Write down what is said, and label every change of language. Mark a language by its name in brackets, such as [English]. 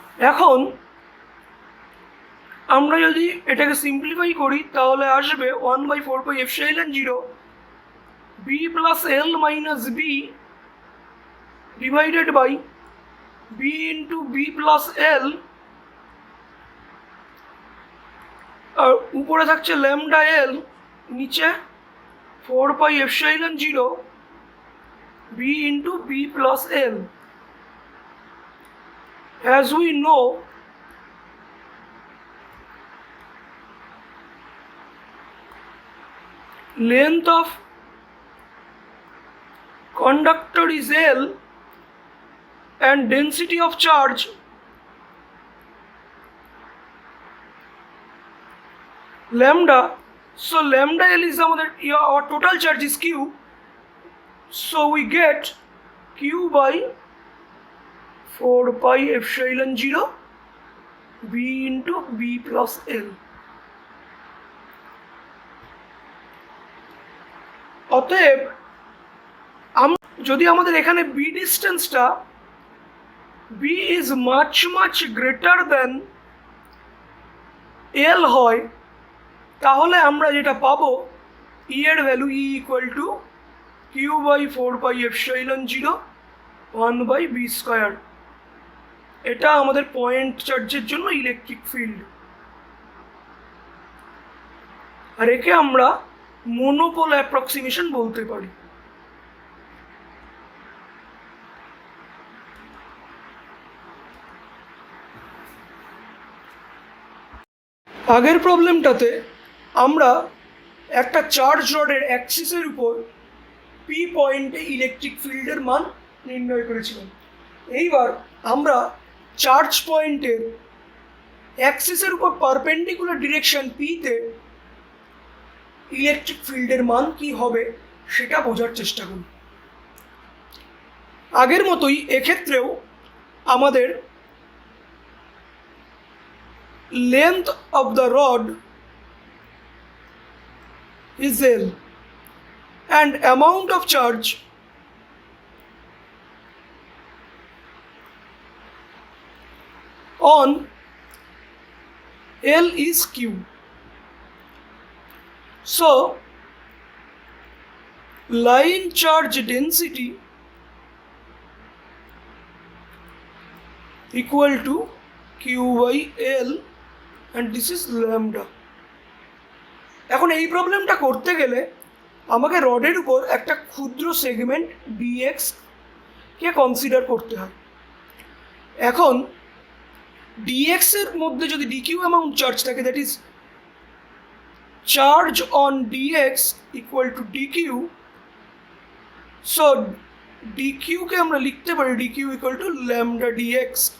[Bangla] এখন আমরা যদি এটাকে সিম্পলিফাই করি, তাহলে আসবে 1/4πε0 B plus L minus B divided by B into B plus L, আর উপরে থাকছে ল্যামডা এল, নিচে 4πε0 B into B plus L. [English] As we know, length of conductor is L and density of charge lambda. So lambda L is our total charge is Q. So we get Q by 4πε0 b into b plus l. [Bangla] অতএব যদি আমাদের এখানে b ডিস্টেন্সটা [English] b is much greater than l [Bangla] হয়, তাহলে আমরা যেটা পাবো e এর value [English] e equal to q by 4πε0 [Bangla] 1/b²। এটা আমাদের পয়েন্ট চার্জের জন্য ইলেকট্রিক ফিল্ড, আর একে আমরা মনোপোল অ্যাপ্রক্সিমেশন বলতে পারি। আগের প্রবলেমটাতে আমরা একটা চার্জ রডের অ্যাক্সিসের উপর পি পয়েন্টে ইলেকট্রিক ফিল্ডের মান নির্ণয় করেছিলাম। এইবার আমরা চার্জ পয়েন্টের অ্যাক্সিসের উপর পারপেন্ডিকুলার ডিরেকশন পিতে ইলেকট্রিক ফিল্ডের মান কি হবে সেটা বোঝার চেষ্টা করি। আগের মতোই এক্ষেত্রেও আমাদের [English] length of the rod is L and amount of charge on L is Q. So line charge density equal to Q by L and this is lambda. [Bangla] এখন এই প্রবলেমটা করতে গেলে আমাকে রডের উপর একটা ক্ষুদ্র সেগমেন্ট dx কে কনসিডার করতে হয়। এখন dx এর মধ্যে যদি dq অ্যামাউন্ট চার্জ থাকে, [English] that is charge on dx equal to dq, [Bangla] so dq কে আমরা লিখতে পারি dq equal to lambda dx।